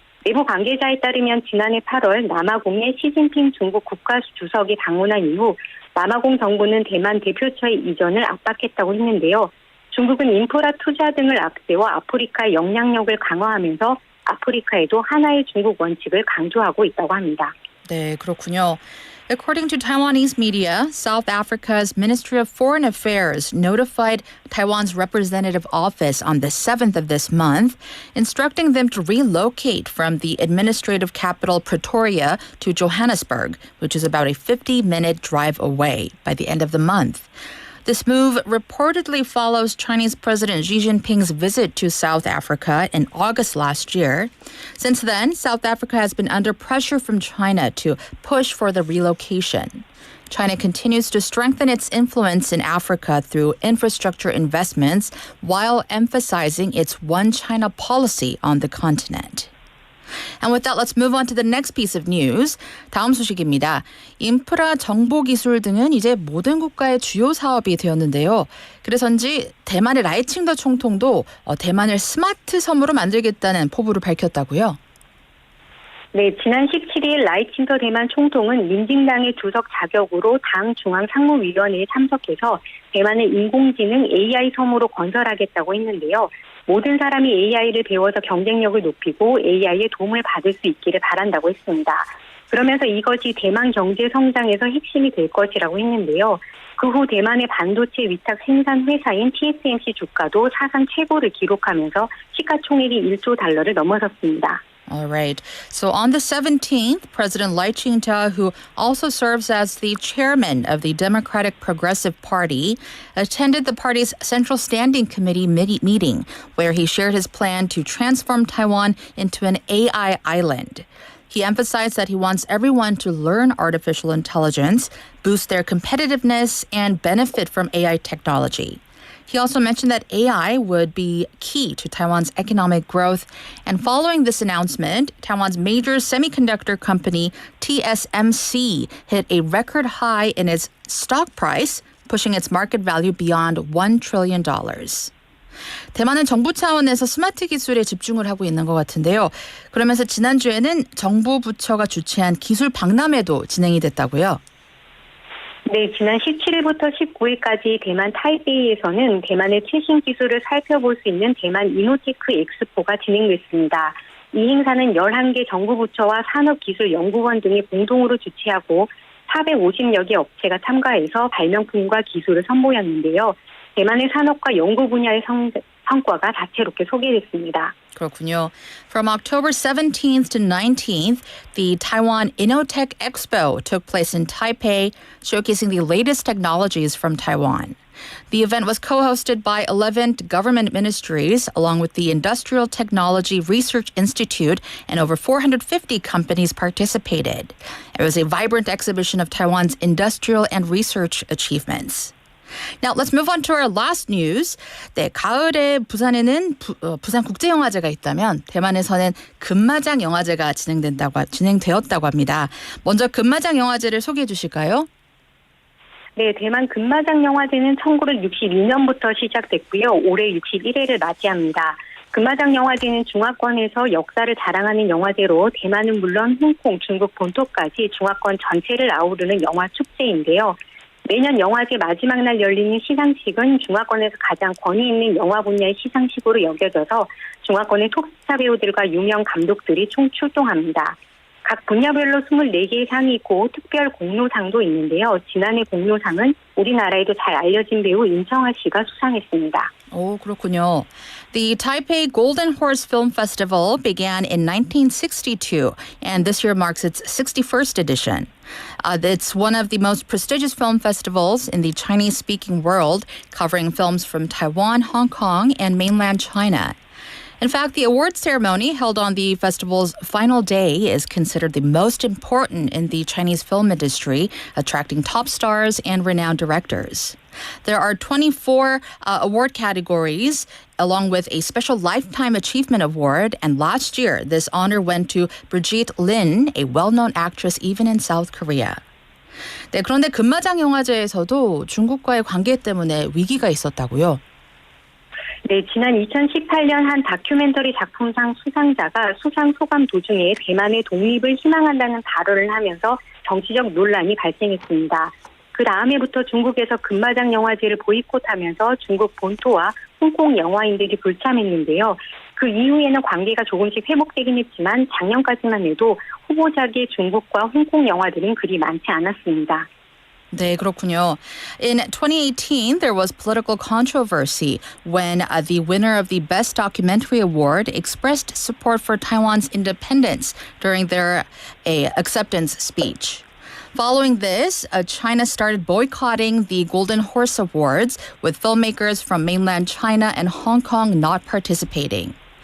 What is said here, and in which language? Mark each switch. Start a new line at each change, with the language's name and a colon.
Korean: 내부 관계자에 따르면 지난해 8월 남아공에 시진핑 중국 국가주석이 방문한 이후 남아공 정부는 대만 대표처의 이전을 압박했다고 했는데요. 중국은 인프라 투자 등을 앞세워 아프리카의 영향력을 강화하면서 아프리카에도 하나의 중국 원칙을 강조하고 있다고 합니다. 네, 그렇군요.
English: According to Taiwanese media, South Africa's Ministry of Foreign Affairs notified Taiwan's representative office on the 7th of this month, instructing them to relocate from the administrative capital Pretoria to Johannesburg, which is about a 50-minute drive away, by the end of the month. This move reportedly follows Chinese President Xi Jinping's visit to South Africa in August last year. Since then, South Africa has been under pressure from China to push for the relocation. China continues to strengthen its influence in Africa through infrastructure investments while emphasizing its one China policy on the continent. And with that, let's move on to the next piece of news.
Korean: 다음 소식입니다. 인프라, 정보기술 등은 이제 모든 국가의 주요 사업이 되었는데요. 그래서인지 대만의 라이칭더 총통도 대만을 스마트 섬으로 만들겠다는 포부를 밝혔다고요. 네, 지난 17일 라이칭더 대만 총통은 민진당의 주석 자격으로 당 중앙상무위원회에 참석해서 대만을 인공지능 AI 섬으로 건설하겠다고 했는데요. 모든 사람이 AI를 배워서 경쟁력을 높이고 AI의 도움을 받을 수 있기를 바란다고 했습니다. 그러면서 이것이 대만 경제 성장에서 핵심이 될 것이라고 했는데요. 그 후 대만의 반도체 위탁 생산 회사인 TSMC 주가도 사상 최고를 기록하면서 시가총액이 1조 달러를 넘어섰습니다.
English: All right. So on the 17th, President Lai Ching-te, who also serves as the chairman of the Democratic Progressive Party, attended the party's Central Standing Committee meeting, where he shared his plan to transform Taiwan into an AI island. He emphasized that he wants everyone to learn artificial intelligence, boost their competitiveness, and benefit from AI technology. He also mentioned that AI would be key to Taiwan's economic growth. And following this announcement, Taiwan's major semiconductor company, TSMC, hit a record high in its stock price, pushing its market value beyond $1 trillion.
Korean: 대만은 정부 차원에서 스마트 기술에 집중을 하고 있는 것 같은데요. 그러면서 지난주에는 정부 부처가 주최한 기술 박람회도 진행이 됐다고요. 네, 지난 17일부터 19일까지 대만 타이베이에서는 대만의 최신 기술을 살펴볼 수 있는 대만 이노테크 엑스포가 진행됐습니다. 이 행사는 11개 정부 부처와 산업기술연구원 등이 공동으로 주최하고 450여 개 업체가 참가해서 발명품과 기술을 선보였는데요. 대만의 산업과 연구 분야의 성과가 다채롭게 소개됐습니다. 그렇군요.
English: From October 17th to 19th, the Taiwan Innotech Expo took place in Taipei, showcasing the latest technologies from Taiwan. The event was co-hosted by 11 government ministries, along with the Industrial Technology Research Institute, and over 450 companies participated. It was a vibrant exhibition of Taiwan's industrial and research achievements. Now, let's move on to our last news.
Korean: 네, 가을에 부산에는 부산 국제영화제가 있다면 대만에서는 금마장 영화제가 진행되었다고 합니다. 먼저 금마장 영화제를 소개해 주실까요? 네, 대만 금마장 영화제는 1962년부터 시작됐고요. 올해 61회를 맞이합니다. 금마장 영화제는 중화권에서 역사를 자랑하는 영화제로 대만은 물론 홍콩, 중국 본토까지 중화권 전체를 아우르는 영화 축제인데요. 매년 영화제 마지막 날 열리는 시상식은 중화권에서 가장 권위 있는 영화 분야의 시상식으로 여겨져서 중화권의 톱스타 배우들과 유명 감독들이 총 출동합니다. 각 분야별로 24개의 상이 있고 특별 공로상도 있는데요. 지난해 공로상은 우리나라에도 잘 알려진 배우 임청아 씨가 수상했습니다. 오, 그렇군요.
English: The Taipei Golden Horse Film Festival began in 1962, and this year marks its 61st edition. It's one of the most prestigious film festivals in the Chinese-speaking world, covering films from Taiwan, Hong Kong, and mainland China. In fact, the award ceremony held on the festival's final day is considered the most important in the Chinese film industry, attracting top stars and renowned directors. There are 24 award categories, along with a special Lifetime Achievement Award, and last year, this honor went to Brigitte Lin, a well-known actress even in South Korea.
Korean: 네, 그런데 금마장 영화제에서도 중국과의 관계 때문에 위기가 있었다고요? 네, 지난 2018년 한 다큐멘터리 작품상 수상자가 수상 소감 도중에 대만의 독립을 희망한다는 발언을 하면서 정치적 논란이 발생했습니다. 그 다음해부터 중국에서 금마장 영화제를 보이콧하면서 중국 본토와 홍콩 영화인들이 불참했는데요. 그 이후에는 관계가 조금씩 회복되긴 했지만 작년까지만 해도 후보작의 중국과 홍콩 영화들은 그리 많지 않았습니다. 네, 그렇군요.
English: In 2018, there was political controversy when the winner of the Best Documentary Award expressed support for Taiwan's independence during their acceptance speech. Following this, China started boycotting the Golden Horse Awards, with filmmakers from mainland China and Hong Kong not participating.